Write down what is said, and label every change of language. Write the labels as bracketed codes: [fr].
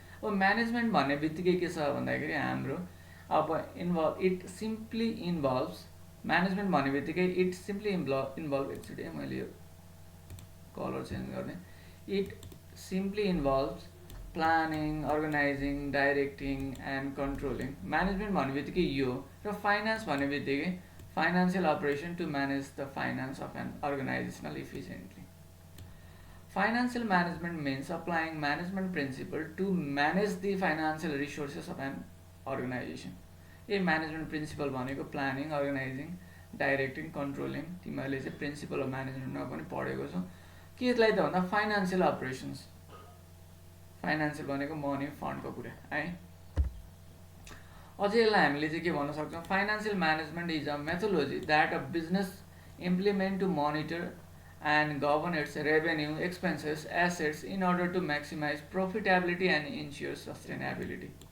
[ne] अब म्यानेजमेन्ट भन्ने बित्तिकै के छ भन्दाखेरि हाम्रो अब [en] it simply involves, [ne] म्यानेजमेन्ट भन्ने बित्तिकै इट सिम्पली इन्भल्भ एकचोटि मैले यो कलर चेन्ज गर्ने। [en] It simply involves planning, organizing, directing and controlling. [ne] Management भन्ने बित्तिकै यो, र फाइनेन्स भन्ने बित्तिकै [en] Financial operation to manage the finance of an organizational efficiently. Financial management means applying management principle to manage the financial resources of an organization. [ne] ये management principal भनेको planning, organising, directing, controlling. तिमीहरूले चाहिँ principal of म्यानेजमेन्टमा पनि पढेको छौ। केलाई त भन्दा financial operations. Financial भनेको मनी, फन्डको कुरा है। अझै यसलाई हामीले चाहिँ के भन्न सक्छौँ, [en] Financial management is a methodology that a business implement to monitor and govern its revenue, expenses, assets in order to maximize profitability and ensure sustainability.